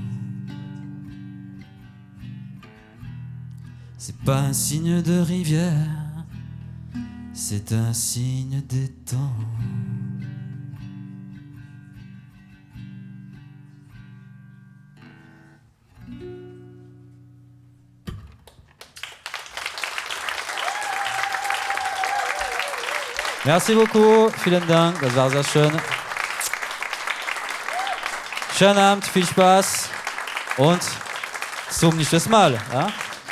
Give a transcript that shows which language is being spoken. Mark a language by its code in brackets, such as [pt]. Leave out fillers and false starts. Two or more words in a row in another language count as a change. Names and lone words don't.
[fr] C'est pas un signe de rivière, c'est un signe des temps. Merci beaucoup, [de] vielen Dank, das war sehr schön. Schönen Abend, viel Spaß und zum nächsten Mal. Ja?